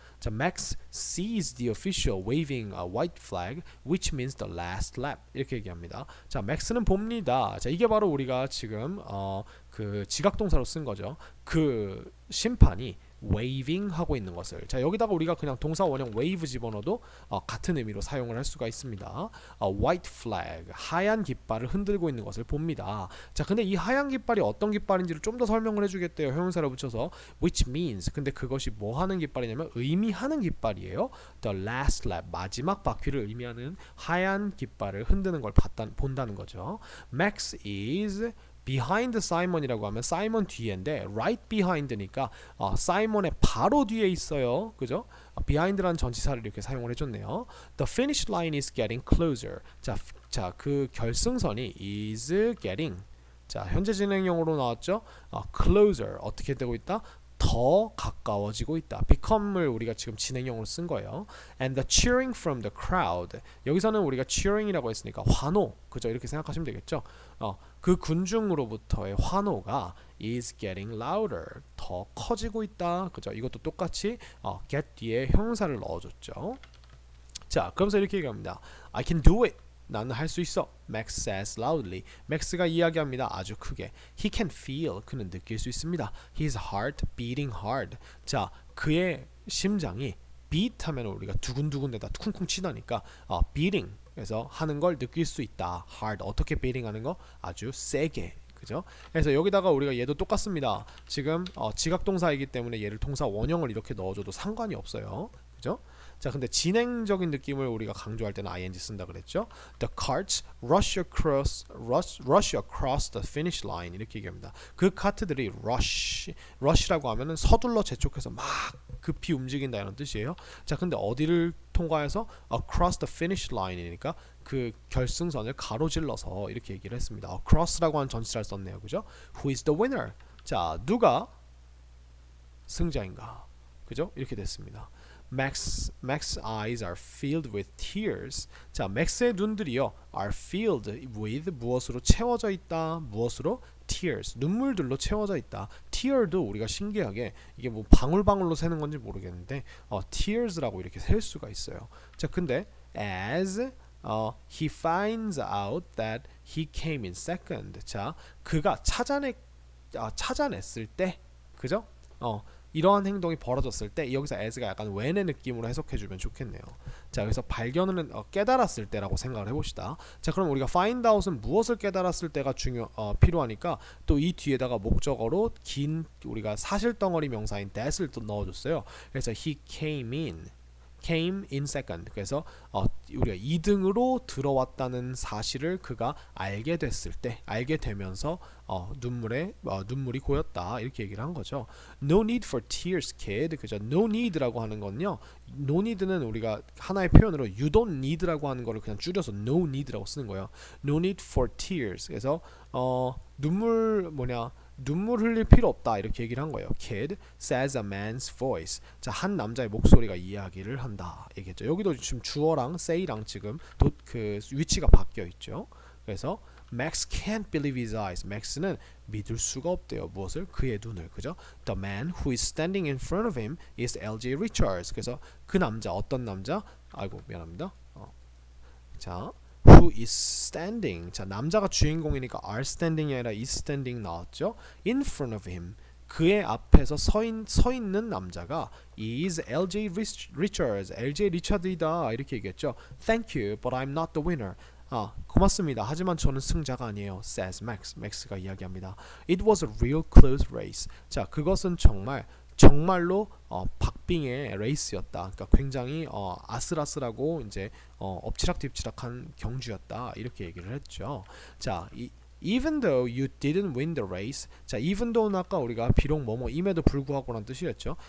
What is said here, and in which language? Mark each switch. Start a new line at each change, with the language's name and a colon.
English: 자, Max sees the official waving a white flag, which means the last lap.
Korean: 이렇게 얘기합니다. 자, Max는 봅니다. 자, 이게 바로 우리가 지금 그 지각동사로 쓴 거죠. 그 심판이 waving 하고 있는 것을 자 여기다가 우리가 그냥 동사 원형 wave 집어넣어도 같은 의미로 사용을 할 수가 있습니다. white flag 하얀 깃발을 흔들고 있는 것을 봅니다. 자 근데 이 하얀 깃발이 어떤 깃발인지를 좀 더 설명을 해주겠대요. 형용사를 붙여서
English: which means
Korean: 근데 그것이 뭐 하는 깃발이냐면 의미하는 깃발이에요.
English: the last lap
Korean: 마지막 바퀴를 의미하는 하얀 깃발을 흔드는 걸 본다는 거죠.
English: Max is behind Simon
Korean: 이라고 하면 사이먼 뒤인데
English: right behind
Korean: 니까 사이먼의 바로 뒤에 있어요. 그죠? behind라는 전치사를 이렇게 사용을 해줬네요.
English: The finish line is getting closer.
Korean: 자, 그 결승선이
English: is getting
Korean: 자, 현재 진행형으로 나왔죠. closer 어떻게 되고 있다? 더 가까워지고 있다. become을 우리가 지금 진행형으로 쓴 거예요.
English: And the cheering from the crowd.
Korean: 여기서는 우리가 cheering이라고 했으니까 환호, 그죠? 이렇게 생각하시면 되겠죠. 그 군중으로부터의 환호가
English: is getting louder.
Korean: 더 커지고 있다. 그죠? 이것도 똑같이 get 뒤에 형용사를 넣어줬죠. 자, 그러면서 이렇게 얘기합니다.
English: I can do it.
Korean: 나는 할 수 있어.
English: Max says loudly.
Korean: 맥스가 이야기합니다. 아주 크게.
English: He can feel.
Korean: 그는 느낄 수 있습니다.
English: His heart beating hard.
Korean: 자, 그의 심장이 beat 하면 우리가 두근두근대다 쿵쿵 치다니까 beating. 그래서 하는 걸 느낄 수 있다. hard. 어떻게 beating 하는 거? 아주 세게. 그죠? 그래서 여기다가 우리가 얘도 똑같습니다. 지금 지각동사이기 때문에 얘를 동사 원형을 이렇게 넣어줘도 상관이 없어요. 그죠? 자, 근데 진행적인 느낌을 우리가 강조할 때는 ing 쓴다 그랬죠.
English: The carts rush across the finish line 이렇게 얘기합니다.
Korean: 그 카트들이 rush라고 하면은 서둘러 재촉해서 막 급히 움직인다 이런 뜻이에요. 자, 근데 어디를 통과해서
English: across the finish line
Korean: 이니까 그 결승선을 가로질러서 이렇게 얘기를 했습니다. across라고 하는 전치사를 썼네요. 그죠?
English: Who is the winner?
Korean: 자, 누가 승자인가? 그죠? 이렇게 됐습니다.
English: Max's eyes are filled with tears.
Korean: 자, 맥스의 눈들이요
English: are filled with
Korean: 무엇으로 채워져 있다. 무엇으로? tears. 눈물들로 채워져 있다. tear도 우리가 신기하게 이게 뭐 방울방울로 새는 건지 모르겠는데 tears라고 이렇게 셀 수가 있어요. 자, 근데
English: as he finds out that he came in second.
Korean: 자, 그가 찾아냈을 때, 그죠? 이러한 행동이 벌어졌을 때 여기서 as가 약간 when의 느낌으로 해석해주면 좋겠네요. 자, 그래서 발견은 깨달았을 때라고 생각을 해봅시다. 자, 그럼 우리가 find out은 무엇을 깨달았을 때가 필요하니까 또 이 뒤에다가 목적어로 긴 우리가 사실덩어리 명사인 that을 또 넣어줬어요.
English: 그래서 he came in second.
Korean: 그래서 우리가 2등으로 들어왔다는 사실을 그가 알게 됐을 때, 알게 되면서 눈물이 고였다 이렇게 얘기를 한 거죠.
English: No need for tears, kid.
Korean: 그죠? No need라고 하는 건요. No need는 우리가 하나의 표현으로
English: you don't need
Korean: 라고 하는 거를 그냥 줄여서 no need라고 쓰는 거예요.
English: No need for tears.
Korean: 그래서 눈물 흘릴 필요 없다 이렇게 얘기를 한 거예요.
English: Kid says a man's voice.
Korean: 자, 한 남자의 목소리가 이야기를 한다 얘기했죠. 여기도 지금 주어랑 say랑 지금 그 위치가 바뀌어 있죠. 그래서 Max can't believe his eyes. Max는 믿을 수가 없대요. 무엇을? 그의 눈을. 그죠?
English: The man who is standing in front of him is L.J. Richards.
Korean: 그래서 그 남자, 어떤 남자? 아이고 미안합니다. 자,
English: who is standing.
Korean: 자, 남자가 주인공이니까
English: are standing
Korean: 이 아니라
English: is standing
Korean: 나왔죠.
English: In front of him.
Korean: 그의 앞에서 서 있는 남자가
English: is L.J. Richards. L.J.
Korean: 리차드이다 이렇게 얘기했죠.
English: Thank you, but I'm not the winner.
Korean: 고맙습니다. 하지만 저는 승자가 아니에요.
English: says Max.
Korean: max가 이야기합니다.
English: It was a real close race.
Korean: 자, 그것은 정말로 박빙의 레이스였다. 그러니까 굉장히 아슬아슬하고 이제 엎치락뒤치락한 경주였다. 이렇게 얘기를 했죠.
English: 자, even though you didn't win the race.
Korean: 자, even though는 아까 우리가 비록 뭐뭐임에도 불구하고라는 뜻이었죠.